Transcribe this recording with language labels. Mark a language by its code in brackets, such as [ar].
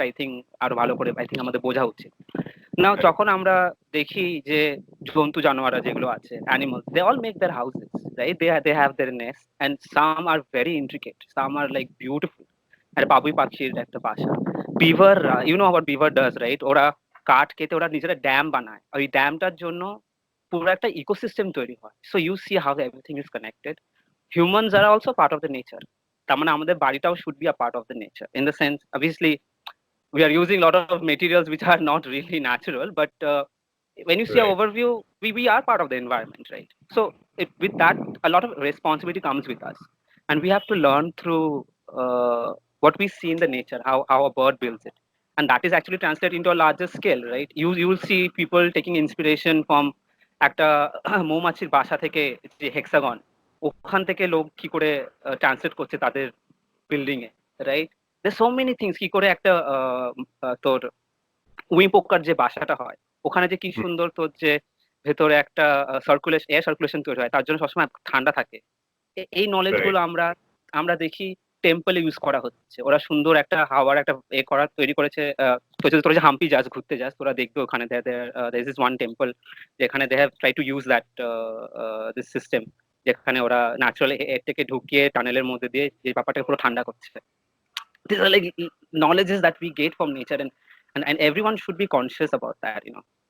[en] I think [bn] আরো ভালো করে I think আমাদের বোঝা উচিত। নাও [en] Right. [bn] যখন আমরা দেখি যে জন্তু জানোয়াররা যেগুলো আছে [en] animals they all make their houses, right? [bn] They have their nests and some are very intricate, some are like beautiful. আর বাবুই পাখির একটা বাসা [en] beaver, you know what beaver does, right? [bn] ওরা কাঠ কেটে ওরা নিজেরা ড্যাম বানায় ওই ড্যামটার জন্য পুরো একটা ইকোসিস্টেম তৈরি হয় [en] so you see how everything is connected humans are also part of the nature [bn] তার মানে আমাদের বাড়িটাও [en] should be a part of the nature in the sense obviously we are using a lot of materials which are not really natural but when you see an Right. overview we are part of the environment, right? So with that a lot of responsibility comes with us and we have to learn through what we see in the nature, how a bird builds it, and that is actually translated into a larger scale, right? You will see people taking inspiration from [bn] একটা মৌমাছির বাসা থেকে যে hexagon ওখান থেকে লোক কি করে ট্রান্সলেট করছে তাদের বিল্ডিং এ, right? [en] there's so many things [bn] কি করে একটা তোর উই পোকার যে বাসাটা হয় ওখানে যে কি Mm. সুন্দর তোর যে ভেতরে একটা এয়ার সার্কুলেশন তৈরি হয় তার জন্য সবসময় ঠান্ডা থাকে। এই নলেজ [en] Right. [bn] গুলো আমরা আমরা দেখি টেম্পলে ইউজ করা হচ্ছে। ওরা সুন্দর একটা হাওয়ার একটা তৈরি করেছে। তোরা যে হাম্পি যাস, ঘুরতে যাস, তোরা দেখবে ওখানে [en] there is this one temple [bn] যেখানে [en] they have tried to use that this system, [bn] যেখানে ওরা ন্যাচারাল এর থেকে ঢুকিয়ে টানেলের মধ্যে দিয়ে যে ব্যাপারটাকে পুরো ঠান্ডা করছে। [en] These are like knowledges that we get from nature, and everyone should be conscious about that, you know.